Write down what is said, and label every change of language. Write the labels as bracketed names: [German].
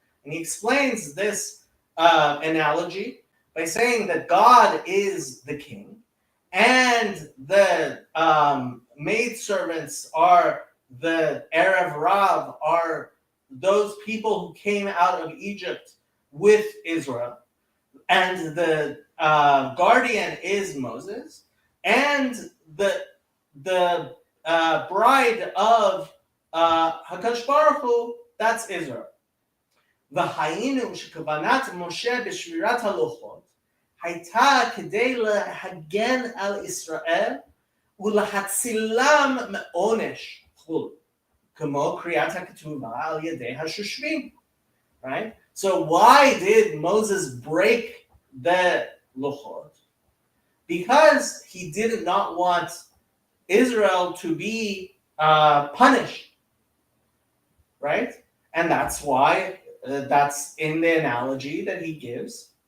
[English] And he explains this analogy by saying that God is the king, and the maidservants are the Erev Rav, are those people who came out of Egypt with Israel, and the guardian is Moses, and the bride of Hakadosh Baruch Hu, that's Israel. [Hebrew] והיינו שכוונת משה בשבירת הלוחות הייתה כדי להגן על ישראל ולהצילם מעונש חול, כמו קריאת הכתובה על ידי השושבים. [English] Right? So why did Moses break the luchot? Because he did not want Israel to be punished. Right? And that's why that's in the analogy that he gives.